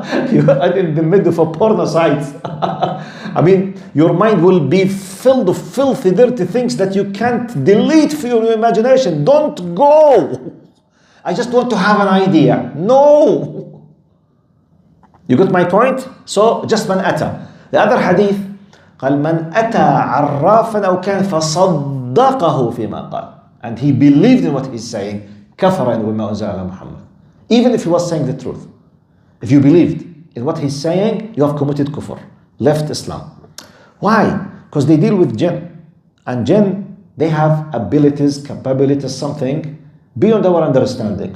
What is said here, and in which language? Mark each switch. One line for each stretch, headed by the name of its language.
English: You're in the middle of a porno site. I mean, your mind will be filled with filthy, dirty things that you can't delete from your imagination. Don't go. I just want to have an idea. No. You got my point? So, just man ata. The other hadith,
Arabic: قال من أتى عرافا أو كان فصدقه فيما قال.
English: And he believed in what he's saying.
Arabic: كفر بما أنزل على محمد.
English: Even if he was saying the truth. If you believed in what he's saying, you have committed kufr. Left Islam. Why? Because they deal with jinn. And jinn, they have abilities, capabilities, something beyond our understanding.